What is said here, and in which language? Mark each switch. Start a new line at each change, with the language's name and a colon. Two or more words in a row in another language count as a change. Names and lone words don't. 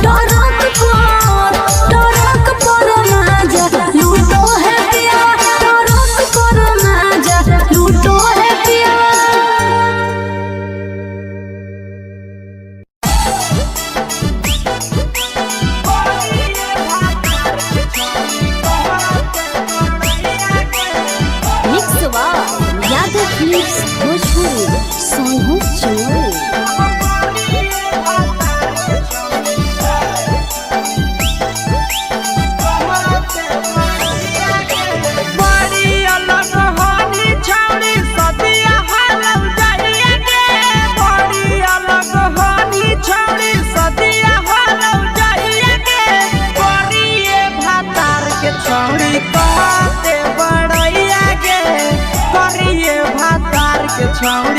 Bhojpuri: टरक पर माजा लूटो है पियावा टरक पर माजा लूटो है पियावा मिक्सवा यादव फिल्म्स भोजपुरी सोनू चोरी
Angika: बड़ी अलग होनी छौड़ी सदिया हालम जाइए गे बड़ी अलग होनी छौड़ी सदिया हालम जाइए गे करिए भातार के छौड़ी कहते बड़ैया गे करिए भातार के छौड़ी